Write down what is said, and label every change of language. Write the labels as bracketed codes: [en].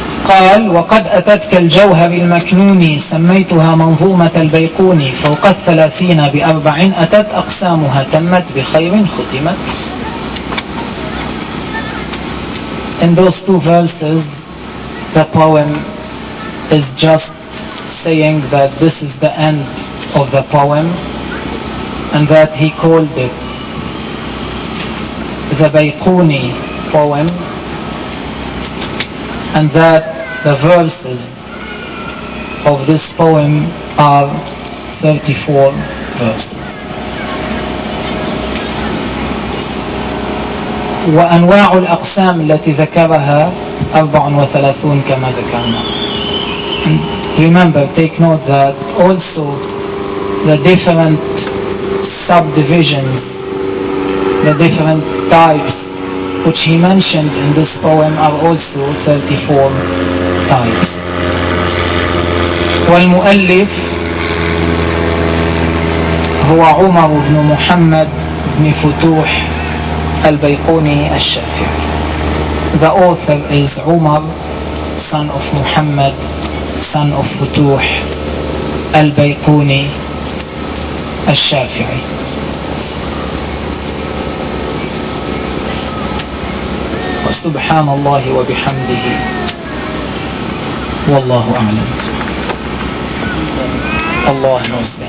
[ar] قال وقد أتتك الجوهر المكنوني سميتها منظومة البيقوني فوق الثلاثين بأربعين أتت أقسامها تمت بخير ختمت. [en] In those two verses the poem is just saying that this is the end of the poem and that he called it the Bayquni poem and that the verses of this poem are 34 verses. [ar] وأنواع الأقسام التي ذكرها 34 كما ذكرنا. [en] Remember, take note that also the different subdivisions, the different types which he mentioned in this poem are also 34 times. [ar] والمؤلف هو عمر بن محمد بن فتوح البيقوني الشافعي. [en] The author is Umar, son of Muhammad, son of Futuh, البيقوني الشافعي. [ar] سبحان الله وبحمده والله أعلم. الله أعلم.